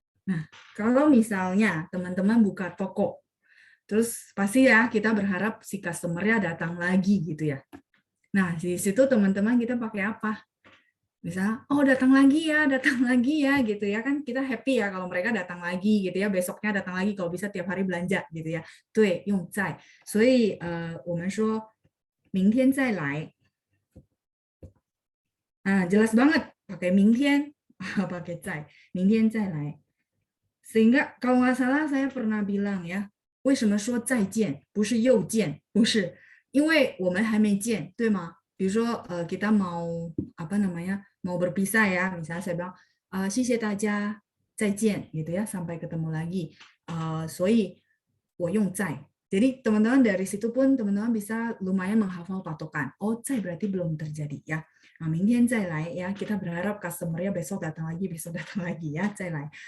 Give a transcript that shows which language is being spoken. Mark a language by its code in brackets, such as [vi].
[id] Nah, kalau misalnya teman-teman buka toko, terus pasti ya kita berharap si customer-nya datang lagi gitu ya. Nah, di situ teman-teman kita pakai apa? Misalnya, oh datang lagi ya gitu ya, kan kita happy ya kalau mereka datang lagi gitu ya, besoknya datang lagi, kalau bisa tiap hari belanja gitu ya. [zh] 对，用在，所以我们说明天再来。 [id] Jelas banget pakai 明天 pakai 在， [zh] 明天再来。 [id] Sehingga kalau nggak salah saya pernah bilang ya, [zh] 为什么说再见不是又见？不是，因为我们还没见，对吗？比如说 [id] kita mau apa namanya mau berpisah ya, misalnya saya bilang [zh] 谢谢大家再见 [id] gitu ya, sampai ketemu lagi. [zh] 所以我用在. [id] Jadi teman-teman dari situ pun teman-teman bisa lumayan menghafal patokan. Oh, 在 berarti belum terjadi ya. Nah, [zh] 明天再来 [id] ya, kita berharap customer-nya besok datang lagi ya, [zh] 再来.